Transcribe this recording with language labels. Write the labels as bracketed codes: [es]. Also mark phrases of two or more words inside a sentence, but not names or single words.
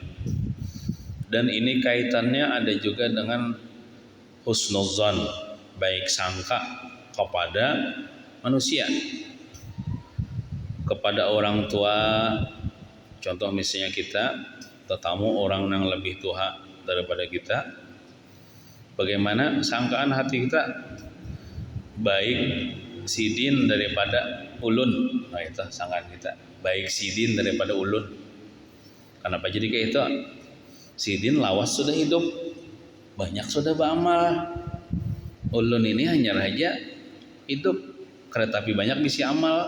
[id] Dan ini kaitannya ada juga dengan husnuzan, baik sangka kepada manusia, kepada orang tua. Contoh misalnya kita tetamu orang yang lebih tua daripada kita, bagaimana sangkaan hati kita? [bjn] Baik sidin daripada ulun. Nah itu sangkaan kita, baik sidin daripada ulun. [id] Kenapa jadi kayak itu? [bjn] Sidin lawas sudah hidup, banyak sudah beramal. Ulun ini hanya saja hidup, tapi banyak bisa amal.